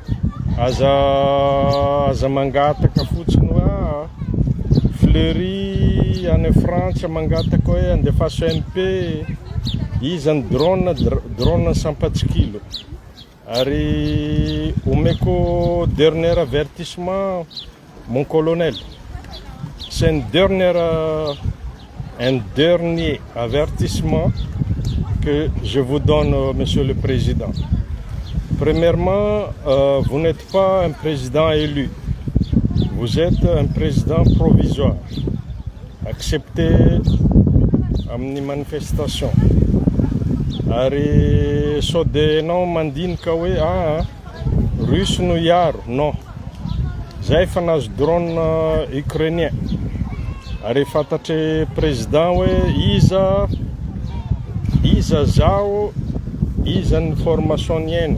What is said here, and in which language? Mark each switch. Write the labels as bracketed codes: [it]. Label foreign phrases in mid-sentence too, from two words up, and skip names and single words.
[mg] Aza mangataka fotsiny hoe Fleury any Frantsa mangataka hoe andefaso MP izy ny drone sampatsikilo. Ary omeko [fr] dernier avertissement mon colonel. C'est un dernier avertissement que je vous donne, Monsieur le Président. Premièrement, vous n'êtes pas un président élu. Vous êtes un président provisoire. Acceptez une manifestation. [mg] Ary sode enao mandinika hoe Russe no iaro. [fr] Non. [mg] Zay fa nazo [fr] drone ukrainien. [mg] Ary fantatry président hoe iza zao, iza ny formation niaina.